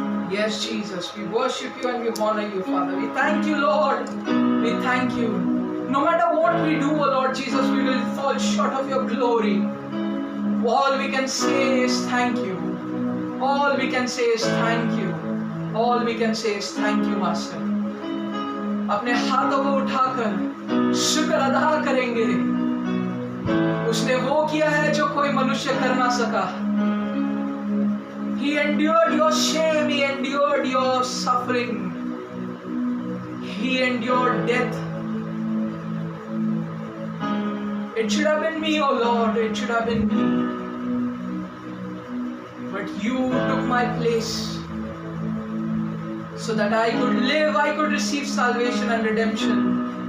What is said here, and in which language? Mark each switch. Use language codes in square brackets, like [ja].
[en] Yes, Jesus, we worship you and we honor you, Father. We thank you, Lord. We thank you. No matter what we do, O Lord Jesus, we will fall short of your glory. All we can say is thank you. All we can say is thank you. All we can say is thank you, Master. [hi] अपने हाथों को उठाकर शुक्र अदा करेंगे. उसने वो किया है जो कोई मनुष्य कर ना सका. [en] He endured your shame. He endured your suffering. He endured death. It should have been me, oh Lord. It should have been me. But you took my place so that I could live, I could receive salvation and redemption.